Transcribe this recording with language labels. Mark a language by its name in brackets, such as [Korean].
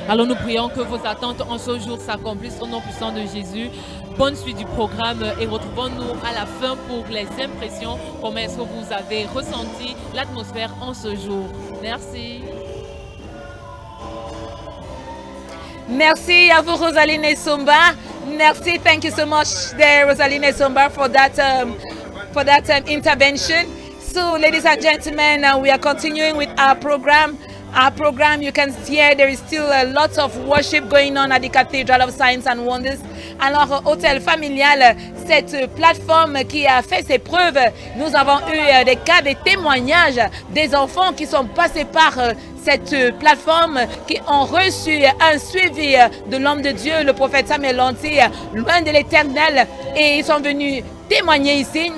[French] Alors nous prions que vos attentes en ce jour s'accomplissent au nom puissant de Jésus. Bonne suite du programme et retrouvons-nous à la fin pour les impressions. Comment est-ce que vous avez ressenti l'atmosphère en ce jour? Merci. Merci à vous, Rosaline Esomba. Merci, [English] thank you so much there, Rosaline Esomba, for that intervention. So, ladies and gentlemen, we are continuing with our program. Our program, you can hear there is still a lot of worship going on at the Cathedral of Signs and Wonders. [French] Alors, Hôtel Familial, cette plateforme qui a fait ses preuves, nous avons eu des cas, des témoignages des enfants qui sont passés par cette plateforme, qui ont reçu un suivi de l'homme de Dieu, le prophète Samuel Lanty, loin de l'Éternel, et ils sont venus témoigner ici.